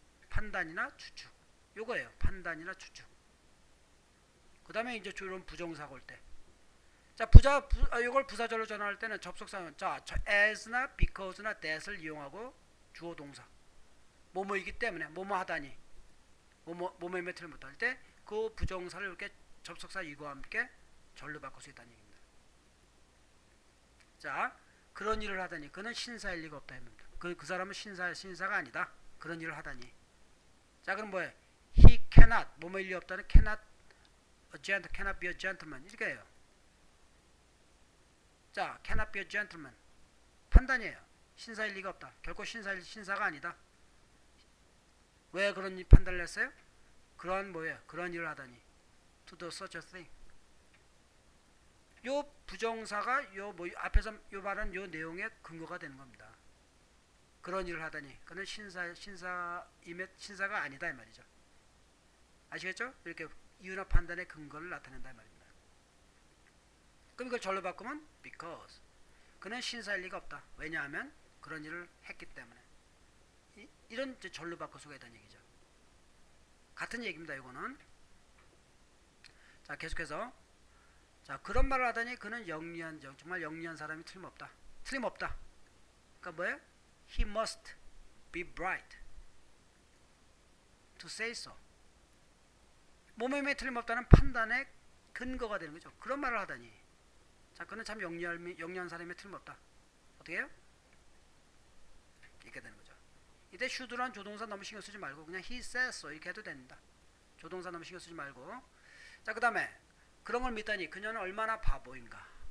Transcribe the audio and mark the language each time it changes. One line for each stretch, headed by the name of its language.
Korean: 판단이나 추측, 요거예요. 판단이나 추측. 그 다음에 이제 이런 부정사가 올 때, 자, 이걸 부사절로 전환할 때는 접속사는 자, as나 because나 that을 이용하고 주어 동사, 뭐뭐이기 때문에, 뭐뭐 하다니, 뭐뭐임에 틀림없다 할 때 그 부정사를 이렇게 접속사 이거와 함께 절로 바꿀 수 있다는 얘기입니다. 자, 그런 일을 하다니, 그는 신사일 리가 없다 했습니다. 그 사람은 신사가 아니다, 그런 일을 하다니. 자, 그럼 뭐예요?
English: He cannot,
Korean: 뭐뭐일 리 없다는
English: cannot be a gentleman,
Korean: 이렇게 해요. 자,
English: cannot be a gentleman,
Korean: 판단이에요. 신사일 리가 없다, 결코 신사가 아니다. 왜 그런 판단을 했어요? 그런 뭐예요? 그런 일을 하다니,
English: to do such a thing.
Korean: 요 부정사가 요 뭐 앞에서 요 말한 요 내용의 근거가 되는 겁니다. 그런 일을 하다니, 그는 신사가 아니다 이 말이죠. 아시겠죠? 이렇게 이유나 판단의 근거를 나타낸다 이 말입니다. 그럼 이걸 절로 바꾸면 because, 그는 신사일 리가 없다, 왜냐하면 그런 일을 했기 때문에. 이런 절로 바꿀 수가 있다는 얘기죠. 같은 얘기입니다. 이거는. 자, 계속해서, 자, 그런 말을 하다니 그는 정말 영리한 사람이 틀림없다. 그러니까 뭐예요?
English: He must be bright to say so.
Korean: 뭐뭐임에 틀림없다는 판단의 근거가 되는 거죠. 그런 말을 하다니, 자, 그는 참 영리한 사람이 틀림없다. 어떻게 해요? 이렇게 되는 거죠. 이때 should란 조동사 너무 신경 쓰지 말고 그냥
English: he says so
Korean: 이렇게 해도 됩니다. 조동사 너무 신경 쓰지 말고. 자, 그 다음에 그런 걸 믿다니, 그녀는 얼마나 바보인가.